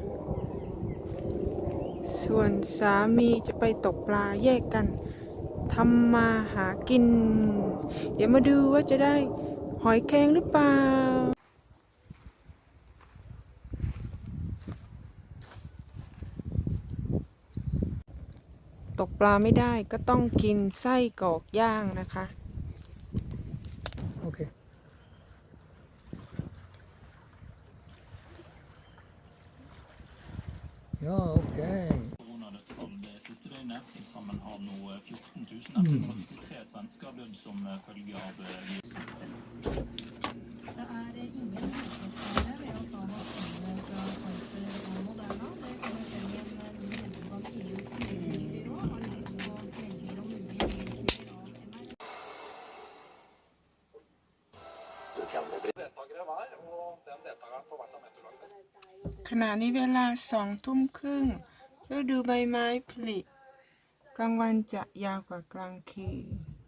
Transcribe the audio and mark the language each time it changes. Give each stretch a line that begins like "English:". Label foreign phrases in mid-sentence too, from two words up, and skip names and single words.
Thai: ส่วนสามีจะไปตกปลาแยกกันทำมาหากินเดี๋ยวมาดูว่าจะได้หอยแครงหรือเปล่าตกปลาไม่ได้ก็ต้องกินไส้กรอกย่างนะคะโอเค
Swedish: Ja, okej.
Norwegian: Coronadödsfall det siste døgnet. Til sammen har nå 14.143 svensker dødd som følge av viruset. Det er ingen helseskader ved å ta vaksinene fra Pfizer og Moderna. Det kommer frem i en ny gjennomgang EUs legemiddelbyrå har gjort på meldinger om mulige bivirkninger av mRNA.
Thai: ขณะนี้เวลา20:30ฤดูใบไม้ผลิกลางวันจะยาวกว่ากลางคืน